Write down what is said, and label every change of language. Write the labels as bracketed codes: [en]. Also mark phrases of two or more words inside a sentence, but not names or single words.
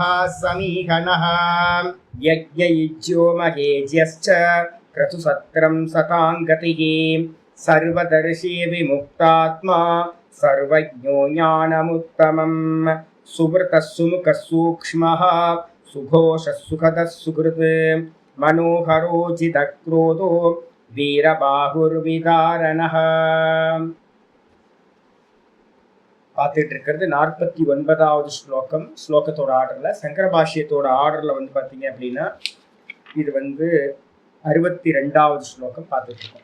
[sa] समीहनः यज्ञयुज्यो महेज्यश्च क्रतुसत्रं सताङ्गतिः सर्वदर्शी विमुक्तात्मा सर्वज्ञो ज्ञानमुत्तमम् सुव्रतः सुमुखः सूक्ष्मः सुघोषः सुखदः सुकृत् मनोहरोचितः क्रोधो வீரபாகுர்விதாரணः. [ta] பார்த்துட்டு இருக்கிறது 49வது ஸ்லோகம். ஸ்லோகத்தோட ஆர்டர்ல, சங்கர பாஷ்யத்தோட ஆர்டர்ல பார்த்தீங்க அப்படின்னா இது 62வது ஸ்லோகம் பார்த்துட்டு இருக்கோம்.